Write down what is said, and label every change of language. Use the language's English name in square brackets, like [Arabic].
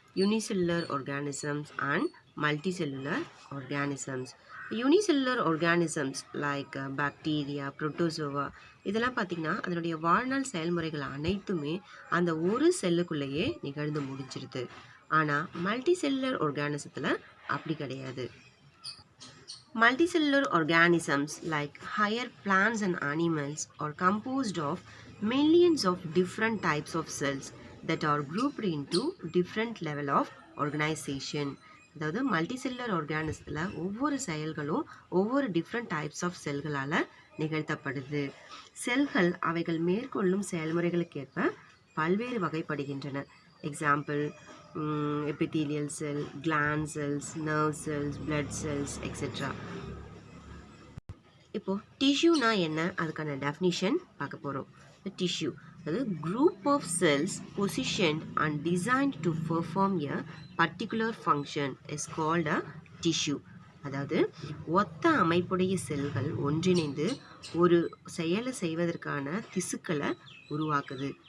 [English] Unicellular organisms and multi cellular organisms. Unicellular organisms like bacteria, [Tamil] protozoa இதெல்லாம் பார்த்திங்கன்னா அதனுடைய வாழ்நாள் செயல்முறைகள் அனைத்துமே அந்த ஒரு செல்லுக்குள்ளேயே நிகழ்ந்து முடிஞ்சிருது. ஆனால் மல்டி செல்லுலர் ஆர்கானிசத்தில் அப்படி கிடையாது. [English] Multicellular organisms like higher plants and animals are composed of millions of different types of cells that are grouped into different level of organization. [Tamil] அதாவது மல்டிசெல்லுலர் ஆர்கானிசத்தில் ஒவ்வொரு செயல்களும் ஒவ்வொரு [English] different types of [Tamil] செல்களால் நிகழ்த்தப்படுது. செல்கள் அவைகள் மேற்கொள்ளும் செயல்முறைகளுக்கேற்ப பல்வேறு வகைப்படுகின்றன. [English] Example epithelial cell, gland cells, nerve cells, blood cells, etc. [Tamil] இப்போ டிஷ்யூனா என்ன, அதுக்கான டெஃபினிஷன் பார்க்க போகிறோம். [English] tissue [Tamil] அதாவது [English] Group of cells positioned and designed to perform a particular function is called a tissue. [Tamil] அதாவது ஒத்த அமைப்புடைய செல்கள் ஒன்றிணைந்து ஒரு செயலை செய்வதற்கான திசுக்களை உருவாக்குது.